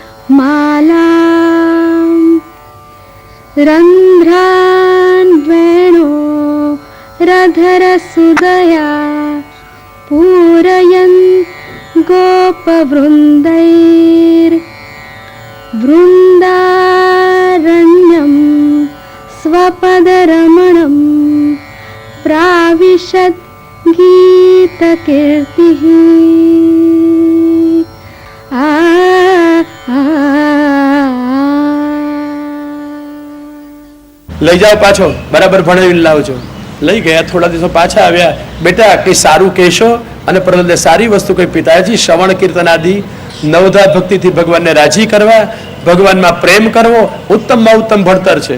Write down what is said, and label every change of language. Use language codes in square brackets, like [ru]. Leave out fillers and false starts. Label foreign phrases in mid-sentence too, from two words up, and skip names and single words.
[sa] मालां रन्ध्रान् वेणो रधरसुदया पूरयन् गोपवृन्दैर् वृन्दारण्यं स्वपदरमणं प्राविशत् गीतकीर्तिः। [gu] લઈ જાઓ પાછો, બરાબર ભણાવીને લાવજો. લઈ ગયા, થોડા દિવસો પાછા આવ્યા. બેટા કઈ સારું કહેશો? અને પ્રહલાદે સારી વસ્તુ કઈ, પિતાજી શ્રવણ કીર્તન આદિ નવધા ભક્તિથી ભગવાનને રાજી કરવા, ભગવાનમાં પ્રેમ કરવો ઉત્તમમાં ઉત્તમ ભણતર છે.